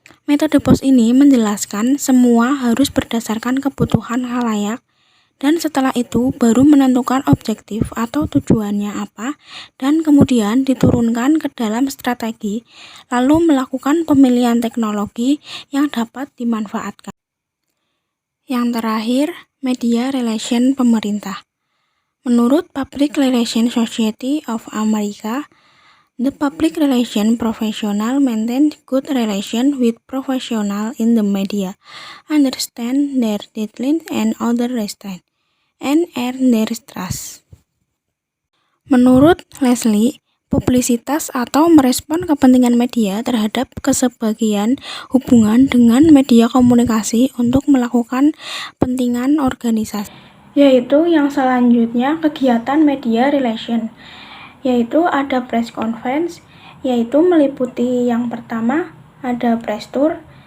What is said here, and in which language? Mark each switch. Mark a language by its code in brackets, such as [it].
[id] Metode POS ini menjelaskan semua harus berdasarkan kebutuhan khalayak, dan setelah itu baru menentukan objektif atau tujuannya apa, dan kemudian diturunkan ke dalam strategi, lalu melakukan pemilihan teknologi yang dapat dimanfaatkan. Yang terakhir, media relation pemerintah. [en] Menurut Public Relations Society of America, the public relation professional maintain good relation with professional in the media, understand their deadlines and other restraints, and earn their trust. [id] Menurut Leslie, publisitas atau merespon kepentingan media terhadap kesebagian hubungan dengan media komunikasi untuk melakukan kepentingan organisasi. Yaitu yang selanjutnya kegiatan media relation, yaitu ada press conference, yaitu meliputi yang pertama ada press tour.